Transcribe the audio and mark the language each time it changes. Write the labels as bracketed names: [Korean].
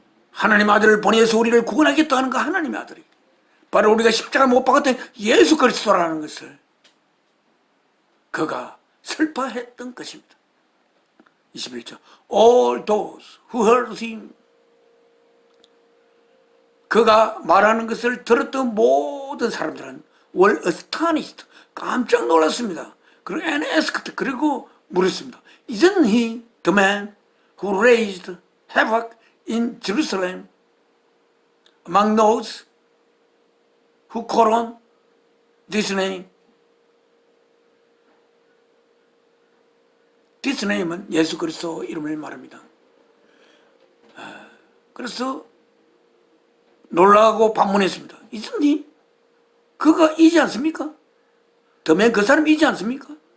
[Korean] 하나님 아들을 보내서 우리를 구원하겠다 하는 그 하나님의 아들이 바로 우리가 십자가에 못 박았던 예수 그리스도라는 것을 그가 설파했던 것입니다. [English] 21절 All those who heard him, [Korean] 그가 말하는 것을 들었던 모든 사람들은 [English] were astonished, [Korean] 깜짝 놀랐습니다. 그리고 [English] and asked, [Korean] 그리고 물었습니다. [English] Isn't he the man who raised havoc in Jerusalem among those who call on this name? This name [Korean] 은 예수 그리스도 이름을 말합니다. 그래서 놀라고 반문했습니다. [English] Isn't he? [Korean] 그가 이지 않습니까? [English] The man, [Korean] 그 사람이 이지 않습니까?